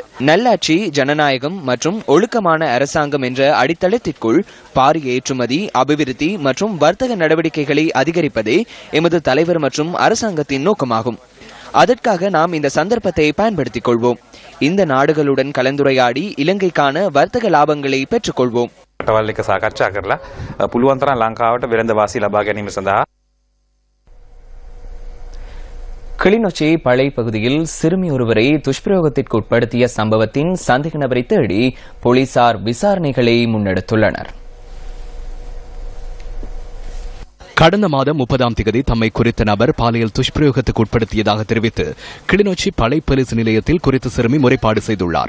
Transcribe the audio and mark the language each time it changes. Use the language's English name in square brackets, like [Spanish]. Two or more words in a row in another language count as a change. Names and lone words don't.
[Tamil] நல்லாட்சி, ஜனநாயகம் மற்றும் ஒழுக்கமான அரசாங்கம் என்ற அடித்தளத்திற்குள் பாரிய ஏற்றுமதி, அபிவிருத்தி மற்றும் வர்த்தக நடவடிக்கைகளை அதிகரிப்பதே எமது தலைவர் மற்றும் அரசாங்கத்தின் நோக்கமாகும். அதற்காக நாம் இந்த சந்தர்ப்பத்தை பயன்படுத்திக் கொள்வோம். இந்த நாடுகளுடன் கலந்துரையாடி இலங்கைக்கான வர்த்தக லாபங்களை பெற்றுக் கொள்வோம். [Sinhala] රටවල් එක සාකච්ඡා කරලා පුළුවන් තරම් ලංකාවට වෙළඳ වාසි ලබා ගැනීම සඳහා [Tamil] கிளிநொச்சி பளை பகுதியில் சிறுமி ஒருவரை துஷ்பிரயோகத்திற்கு உட்படுத்திய சம்பவத்தின் சந்தேக நபரை தேடி போலீசார் விசாரணைகளை முன்னெடுத்துள்ளனர். கடந்த மாதம் 30ஆம் தேதி தம்மை குறித்த நபர் பாலியல் துஷ்பிரயோகத்துக்கு உட்படுத்தியதாக தெரிவித்து கிளிநொச்சி பளை போலீஸ் நிலையத்தில் குறித்த சிறுமி முறைப்பாடு செய்துள்ளார்.